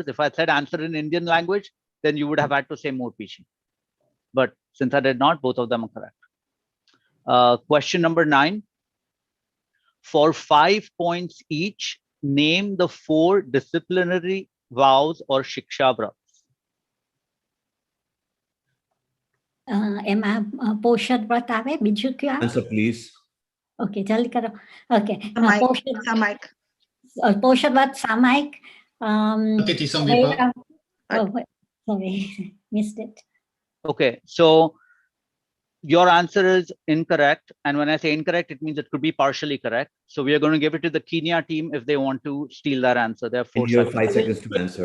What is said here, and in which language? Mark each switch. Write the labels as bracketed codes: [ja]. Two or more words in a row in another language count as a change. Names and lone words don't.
[en] If I said answer in Indian language, then you would have had to say more peachy. But since I did not, both of them are correct. Question number 9. For 5 points each, name the 4 disciplinary vows or [gu] શિક્ષા વ્રત. એમાં પોષદ વ્રત આવે, બીજું કયું આવે? [en] Answer, please. [gu] Okay, જલ્દી કરો. [en] Okay. [gu] સામાયિક. સામાયિક. પોષદ વ્રત, સામાયિક. અતિથિ સંવિભા. [en] Sorry, missed it. Okay, so your answer is incorrect. And when I say incorrect, it means it could be partially correct. So we are going to give it to the Kenya team if they want to steal that answer. They have 4 And you have seconds. 5 seconds to answer.